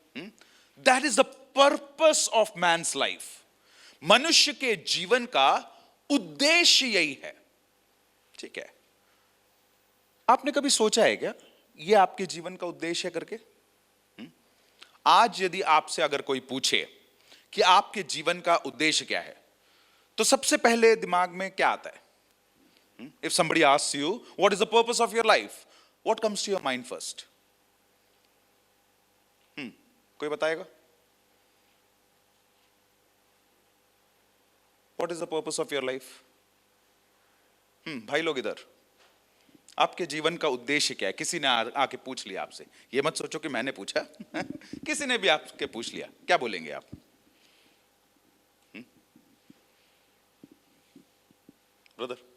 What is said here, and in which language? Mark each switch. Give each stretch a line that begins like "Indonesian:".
English: that is the purpose of man's life,
Hindi: मनुष्य के जीवन का उद्देश्य यही है, ठीक है। आपने कभी सोचा है क्या ये आपके जीवन का उद्देश्य है करके? आज यदि आपसे अगर कोई पूछे कि आपके जीवन का उद्देश्य क्या है, तो सबसे पहले दिमाग में क्या आता है?
English: If somebody asks you what is the purpose of your life, what comes to your mind first?
Hindi: कोई बताएगा?
English: What is the purpose of your life?
Hindi: भाई लोग इधर, आपके जीवन का उद्देश्य क्या है? किसी ने आके पूछ लिया आपसे, ये मत सोचो कि मैंने पूछा किसी ने भी आपके पूछ लिया, क्या बोलेंगे आप? ब्रदर,